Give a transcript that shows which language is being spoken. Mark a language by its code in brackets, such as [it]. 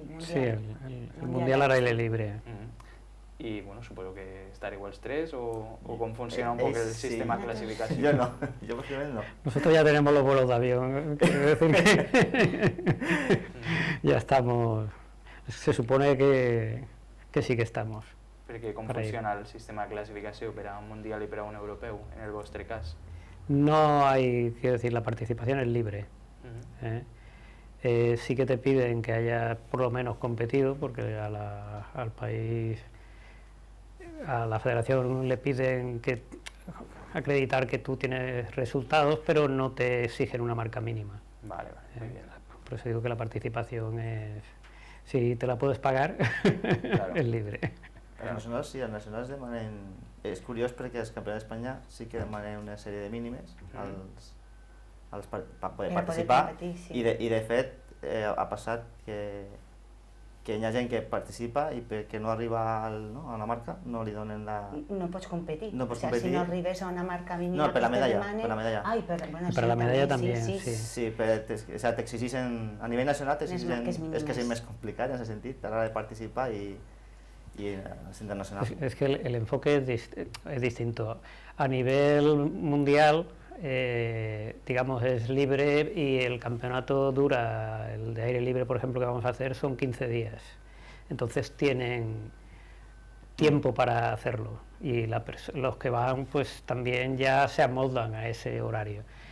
[es] Sí, el Mundial al aire libre. [ca] I, bueno, suposo que estareu els tres o com funciona un poc el sistema de clasificació. [es] Yo no, yo posiblemente no. Nosotros ya tenemos los vuelos de avión, quiero decir que ya estamos, se supone que sí que estamos. [ca] Perquè com funciona el sistema de clasificació per a un mundial i per a un europeu, en el vostre cas? [es] No hay, quiero decir, la participación es libre. Sí que te piden que hayas por lo menos competido, porque al país, a la federación le piden acreditar que tú tienes resultados, pero no te exigen una marca mínima. Vale, muy bien. Por eso digo que la participación es, si te la puedes pagar, claro. Es libre. [ca] Els nacionals, sí, els nacionals demanen... És curiós perquè els campionats d'Espanya sí que demanen una sèrie de mínimes per poder participar i de fet ha passat que hi ha gent que participa i perquè no arriba a la marca no li donen la... No pots competir, no pots competir. Si no arribes a una marca mínima... No, per la medalla. Ai, bueno, per la medalla també, sí. Sí, t'exigeixen, a nivell nacional t'exigeixen, és que és més complicat en aquest sentit, a l'hora de participar i [es] y es internacional. Es que el enfoque es distinto. A nivel mundial, digamos, es libre y el campeonato dura, el de aire libre, por ejemplo, que vamos a hacer, son 15 días. Entonces tienen tiempo para hacerlo y los que van pues también ya se amoldan a ese horario.